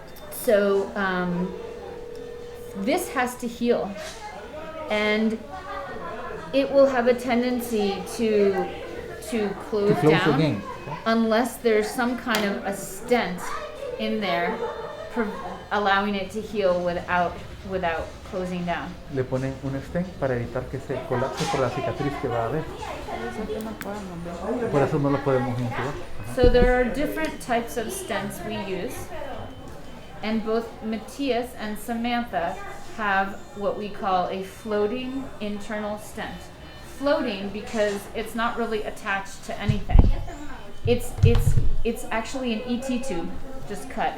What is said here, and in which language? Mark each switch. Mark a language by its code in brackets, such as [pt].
[en] So this has to heal, and it will have a tendency to close down again. unless there's some kind of a stent in there allowing it to heal without closing down. [es] Le ponen un stent para evitar que se colapse por la cicatriz que va a haber. Por eso no lo podemos intubar. [en] So there are different types of stents we use, and both Matthias and Samantha have what we call a floating internal stent. Floating because it's not really attached to anything. It's actually an ET tube, just cut.